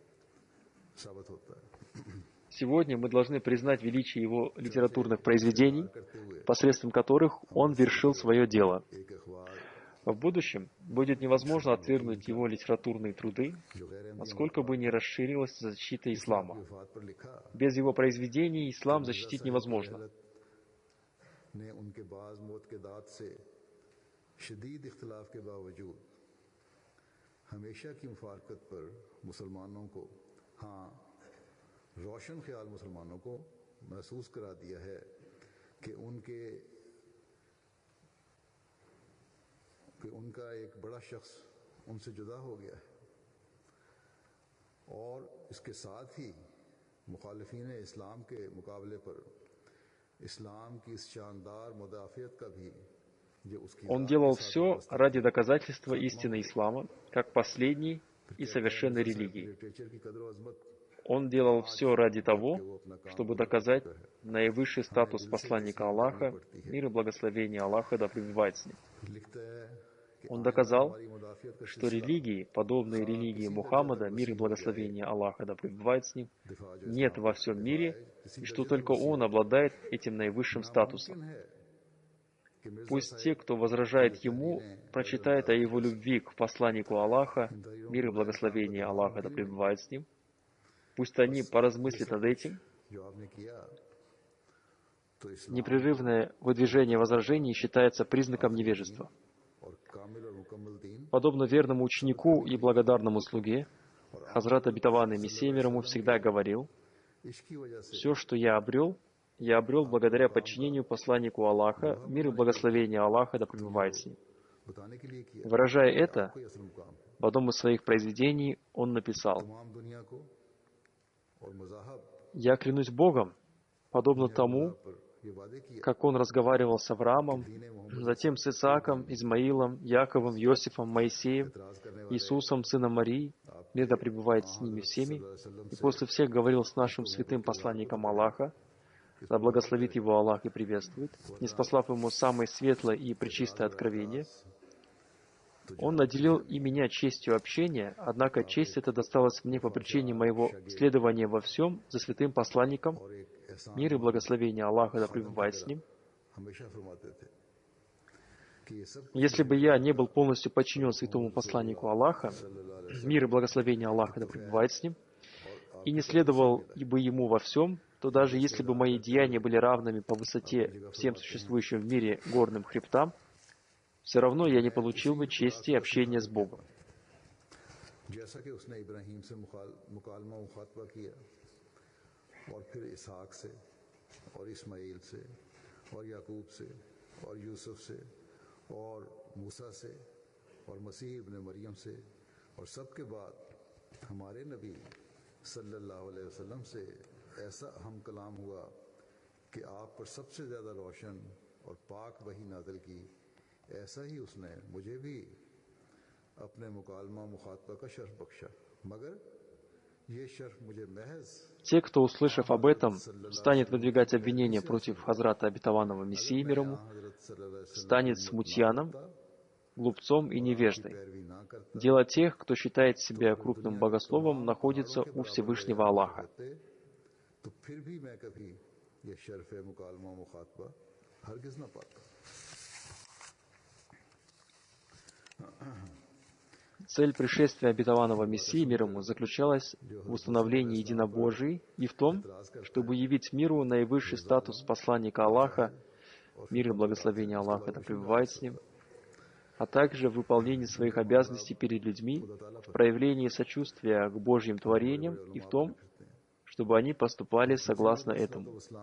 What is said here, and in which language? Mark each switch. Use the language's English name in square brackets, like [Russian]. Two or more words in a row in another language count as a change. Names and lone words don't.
[Russian] Сегодня мы должны признать величие его литературных произведений, посредством которых он вершил свое дело. В будущем будет невозможно отвергнуть его литературные труды, насколько бы ни расширилась защита ислама. Без его произведений ислам защитить невозможно. [Urdu] روشن خیال مسلمانوں کو محسوس کرا دیا ہے کہ ان کا ایک بڑا شخص ان سے جدا ہو گیا ہے اور اس کے ساتھ ہی مخالفین اسلام کے مقابلے پر اسلام کی اس شاندار مدافعت کا بھی [Russian] Он делал все ради доказательства истины ислама, как последней и совершенной религии. Он делал все ради того, чтобы доказать наивысший статус посланника Аллаха, мир и благословение Аллаха да пребывает с ним. Он доказал, что религии, подобные религии Мухаммада, мир и благословение Аллаха да пребывает с ним, нет во всем мире, и что только он обладает этим наивысшим статусом. Пусть те, кто возражает ему, прочитают о его любви к посланнику Аллаха, мир и благословение Аллаха да пребывает с ним, Пусть они поразмыслят над этим. [Urdu] جو آپ نے کیا تو اسلام [Russian] Непрерывное выдвижение возражений считается признаком невежества. [Urdu] اور کامل اور مکمل دین [Russian] Подобно верному ученику и благодарному слуге, Хазрат Обетованный Мессия мир ему всегда говорил: [Urdu] اس کی وجہ سے [Russian] «Все, что я обрел благодаря подчинению посланнику Аллаха, мир и благословение Аллаха да пребывает с ним». [Urdu] بتانے کے لیے کیا [Russian] Выражая это, [Urdu] کوئی اصل مقام [Russian] в одном из своих произведений он написал: [Urdu] تمام دنیا کو اور مذاہب [Russian] «Я клянусь Богом, подобно тому, [Urdu] پر یہ وعدے کیا [Russian] как он разговаривал с Авраамом, [Urdu] دین محمد [Russian] затем с Исааком, Измаилом, Яковом, Иосифом, Моисеем, [Urdu] اعتراض کرنے والے [Russian] Иисусом, сыном Марии, мир да пребывает с ними всеми, и после всех говорил с нашим святым посланником Аллаха, да благословит его Аллах и приветствует, ниспослав ему самое светлое и пречистое откровение. Он наделил и меня честью общения, однако честь эта досталась мне по причине моего следования во всем за святым посланником, [Urdu] اور ایک احسان [Russian] мир и благословение Аллаха да пребывает с ним. [Urdu] ہمیشہ فرماتے تھے کہ یہ سب [Russian] Если бы я не был полностью подчинен святому посланнику Аллаха, мир и благословение Аллаха да пребывает с ним, и не следовал бы ему во всем, то даже если бы мои деяния были равными по высоте всем существующим в мире горным хребтам, все равно я не получил бы чести общения с Богом. [Urdu] جیسا کہ اس نے ابراہیم سے مکالمہ مخاطبہ کیا اور پھر اسحاق سے اور اسماعیل سے اور یعقوب سے اور یوسف سے اور موسیٰ سے اور مسیح ابن مریم سے اور سب کے بعد ہمارے نبی [Arabic] صلی اللہ علیہ وسلم [Urdu] سے ایسا اہم کلام ہوا کہ آپ پر سب سے زیادہ روشن اور پاک وحی نازل کی، ایسا ہی اس نے مجھے بھی اپنے مکالمہ مخاطبہ کا شرف بخشا، مگر یہ شرف مجھے محض [Russian] Те, кто, услышав об этом, станет выдвигать обвинения против Хазрата Обетованного Мессии мир ему, [Urdu] हज़रत [Arabic] صلی اللہ علیہ وسلم [Russian] станет смутьяном, глупцом и невеждой. [Urdu] پیروی نہ کرتا [Russian] Дело тех, кто считает себя крупным богословом, находится у Всевышнего Аллаха. [Urdu] ہوتے تو پھر بھی میں کبھی یہ شرف مکالمہ مخاطبہ ہرگز نہ پاتا. [Russian] Цель пришествия обетованного Мессии мир ему заключалась в установлении единобожия и в том, чтобы явить миру наивысший статус посланника Аллаха, мир и благословение Аллаха да пребывает с ним, а также в выполнении своих обязанностей перед людьми, в проявлении сочувствия к Божьим творениям и в том, чтобы они поступали согласно этому.